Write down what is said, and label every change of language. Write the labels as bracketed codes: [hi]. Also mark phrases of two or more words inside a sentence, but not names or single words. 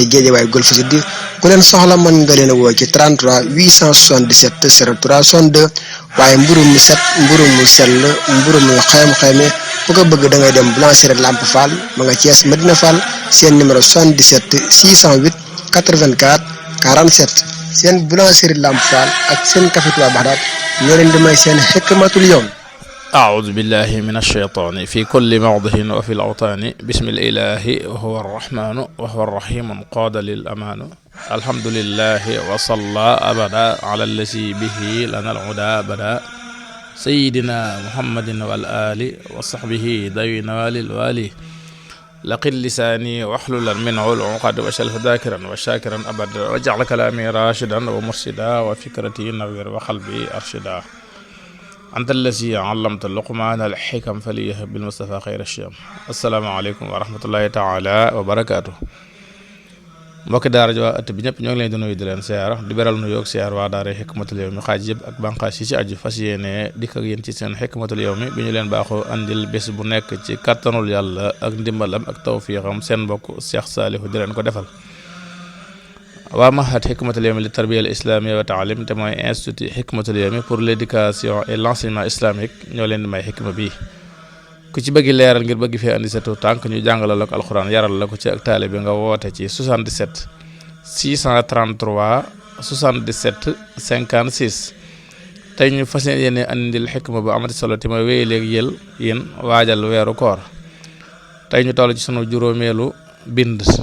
[wo] Géejawaay Golf Sud ku leen soxla mën nga leen a woo ci 33 877 03 62 waaye mburu mu set mburu mu sell mburu mu xayma ku ko bëgg da ngay dem boulangerie Lamp Fall ma nga Thiès Medina Fall seen numéro 77 608 84 47 seen boulangerie Lamp Fall ak seen café Touba Baxdaat ñoo leen di may seen xikmatul yawm. [ar] أعوذ بالله من الشيطان في كل موضع وفي الأوطان بسم الإله وهو الرحمن وهو الرحيم قاد للأمان الحمد لله وصلى أبدا على الذي به لنا العدا بدا سيدنا محمد والآل وصحبه ذوي النوال الوالي لقل لساني واحلل منه العقد وشله ذاكرا وشاكرا أبدا واجعل كلامي راشدا ومرشدا وفكرتي نوير وقلبي أرشدا أنت الذي علمت لقمان الحكم فليه بالمصطفى خير شيم السلام عليكم ورحمة الله تعالى وبركاته [wo] mbokki daara ji waa ëtt bi ñëpp ñoo ngi leen di nuyu di leen siyaar di beral nu yoog siyaar waa daara xikmatul yawmi xaaj yëpp ak banqaas yi ci aju fas yéene dikk ak yéen ci seen xikmatul yawmi bi ñu leen baaxoo andil bés bu nekk ci kattanul yàlla ak ndimbalam ak tawfiixam seen mbokk Cheikh Saalihu di leen ko defal waa mahad Hikmatul Yawmi li tarbiya al islamiyya wa taalim te mooy institut Hikmatul Yawmi pour l'éducation et l'enseignement islamique ñoo leen di may xikma bi ku ci bëgg leeral ngir bëgg fee andi sa tuut tànk ñu jàngalal la ko alxuraan yaral la ko ci ak taale bi nga woote ci 77 633 77 56 tey ñu fas yéene andil xikma bu amati solo te mooy wéy léegi yéen waajal weeru koor tey ñu toll ci sunu juróomeelu bind